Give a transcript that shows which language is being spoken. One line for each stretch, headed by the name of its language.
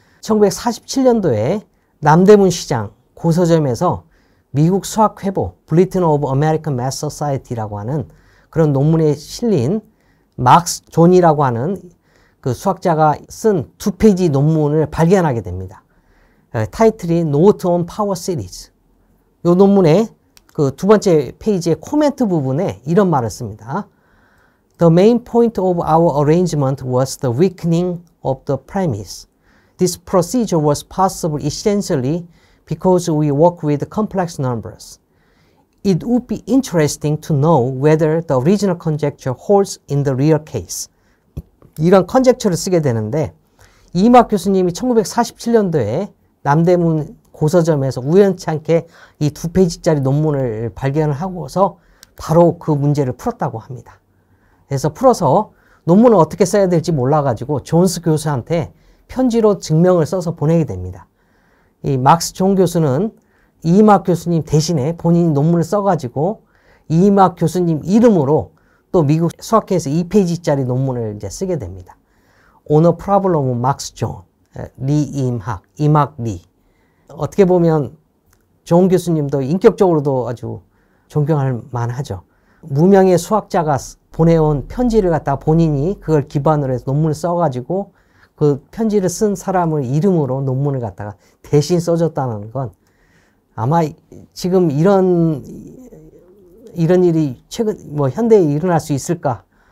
Korean: 1947년도에 남대문 시장 고서점에서 미국 수학회보 Bulletin of American Math Society라고 하는 그런 논문에 실린 막스 존이라고 하는 그 수학자가 쓴 2페이지 논문을 발견하게 됩니다.
English: 타이틀이 Note on Power Series.
Korean: 이 논문의 그 두 번째 페이지의 코멘트 부분에 이런 말을 씁니다.
English: The main point of our arrangement was the weakening of the premise. This procedure was possible essentially because we work with complex numbers. It would be interesting to know whether the original conjecture holds in the real case.
Korean: 이런 컨젝처를 쓰게 되는데 이임학 교수님이 1947년도에 남대문 고서점에서 우연치 않게 이 2페이지짜리 논문을 발견을 하고서 바로 그 문제를 풀었다고 합니다. 그래서 풀어서 논문을 어떻게 써야 될지 몰라가지고 존스 교수한테 편지로 증명을 써서 보내게 됩니다. 이 막스 존 교수는 이임학 교수님 대신에 본인이 논문을 써가지고 이임학 교수님 이름으로 또 미국 수학회에서 2페이지짜리 논문을 이제 쓰게 됩니다.
English: On a problem of Max John, 이임학 리.
Korean: 어떻게 보면 존 교수님도 인격적으로도 아주 존경할 만하죠. 무명의 수학자가 보내온 편지를 갖다가 본인이 그걸 기반으로 해서 논문을 써가지고 그 편지를 쓴 사람을 이름으로 논문을 갖다가 대신 써줬다는 건 아마 지금 이런 일이 현대에 일어날 수 있을까?